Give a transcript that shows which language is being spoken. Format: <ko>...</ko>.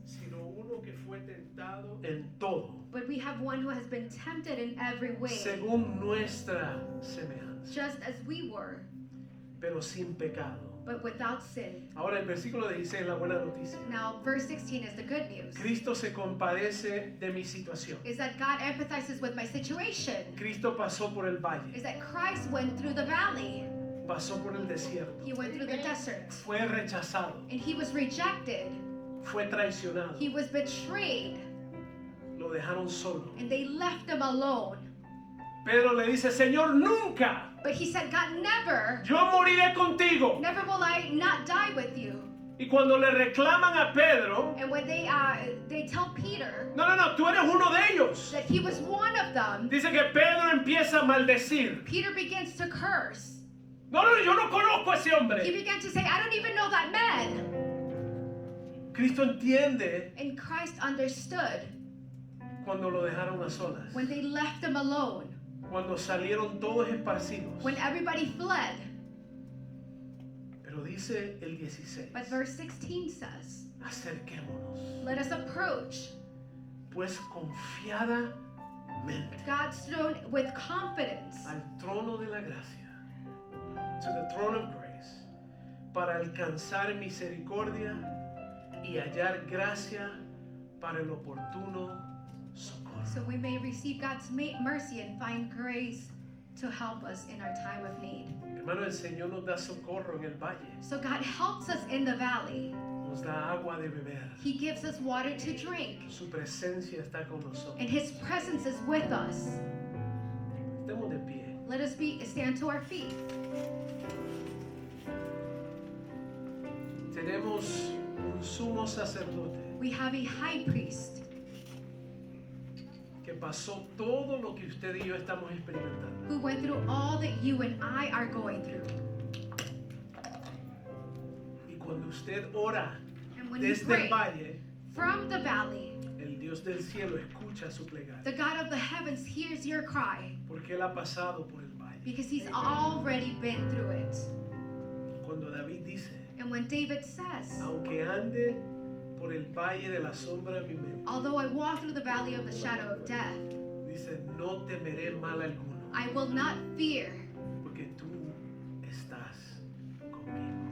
<es>sino uno que fue tentado en todo,</es> <en>but we have one who has been tempted in every way,</en> <es>según nuestra semejanza,</es> <en>just as we were,</en> <es>pero sin pecado.</es> <en>but without sin.</en> <es>Ahora el versículo 16 es la buena noticia.</es> <en>Now, verse 16 is the good news.</en> <es>Cristo se compadece de mi situación.</es> <en>Is that God empathizes with my situation.</en> <es>Cristo pasó por el valle,</es> <en>Is that Christ went through the valley.</en> <es>pasó por el desierto,</es> <en>He went through the desert.</en> <es>fue rechazado,</es> <en>And he was rejected.</en> <es>fue traicionado,</es> <en>He was betrayed.</en> <es>lo dejaron solo.</es> <en>And they left him alone.</en> <es>Pedro le dice, Señor, nunca,</es> <en>But he said, God, never,</en> <es>yo moriré contigo.</es> <en>never will I not die with you.</en> <es>Y cuando le reclaman a Pedro,</es> <en>And when they tell Peter</en> <es>no, tú eres uno de ellos.</es> <en>that he was one of them,</en> <es>Dice que Pedro empieza a maldecir.</es> <en>Peter begins to curse.</en> <es>No, yo no conozco a ese</es> <en>He</en> <es>hombre.</es> <en>began to say, I don't even know that man.</en> <es>Cristo entiende</es> <en>And Christ understood</en> <es>cuando lo dejaron a solas,</es> <en>when they left him alone,</en> <es>cuando salieron todos esparcidos.</es> <en>when everybody fled.</en> <es>Pero dice el 16,</es> <en>But verse 16 says,</en> <es>acerquémonos,</es> <en>let us approach</en> <es>pues confiadamente</es> <en>God's throne with confidence,</en> <es>al trono de la gracia,</es> <en>to the throne of grace,</en> <es>para alcanzar misericordia y hallar gracia para el oportuno socorro.</es> <en>so we may receive God's mercy and find grace to help us in our time of need.</en> <es>Hermano, el Señor nos da socorro en el valle,</es> <en>So God helps us in the valley.</en> <es>nos da agua de beber,</es> <en>He gives us water to drink,</en> <es>su presencia está con nosotros.</es> <en>and His presence is with us.</en> <es>Estemos de pie.</es> <en>Let us stand to our feet.</en> <es>Tenemos un sumo sacerdote</es> <en>We have a high priest</en> <es>que pasó todo lo que usted y yo estamos experimentando.</es> <en>who went through all that you and I are going through.</en> <es>Y cuando usted ora</es> <en>And when you</en> <es>desde</es> <en>pray</en> <es>el valle,</es> <en>from the valley,</en> <es>el Dios del cielo escucha su plegaria,</es> <en>the God of the heavens hears your cry</en> <es>porque Él ha pasado por el valle.</es> <en>because He's already been through it.</en> <es>Cuando David dice,</es> <en>And when David says,</en> <es>aunque ande por el valle de la sombra de mi mente,</es> <en>although I walk through the valley of the shadow of death,</en> <es>dice, no temeré mal alguno,</es> <en>I will not fear</en> <es>porque tú estás conmigo.</es>